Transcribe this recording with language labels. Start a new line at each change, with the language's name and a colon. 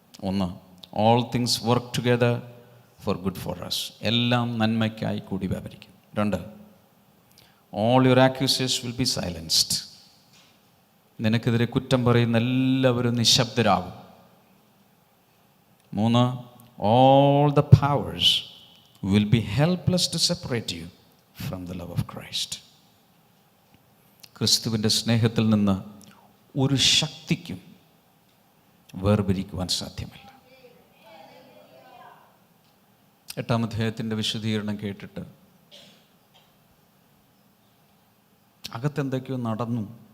English: 1, all things work together for good for us.
Malayalam: എല്ലാം നന്മയ്ക്കായി കൂടി വ്യാപരിക്കും. 2,
English: all your accusers will be silenced.
Malayalam: നിനക്കെതിരെ കുറ്റം പറയുന്ന എല്ലാവരും നിശബ്ദരാകും.
English: 3, all the powers will be helpless to separate you from the love of Christ.
Malayalam: ക്രിസ്തുവിൻ്റെ സ്നേഹത്തിൽ നിന്ന് ഒരു ശക്തിക്കും വേർപിരിക്കുവാൻ സാധ്യമല്ല. 8-ാം അധ്യായത്തിൻ്റെ വിശദീകരണം കേട്ടിട്ട് അകത്തെന്തൊക്കെയോ നടന്നു.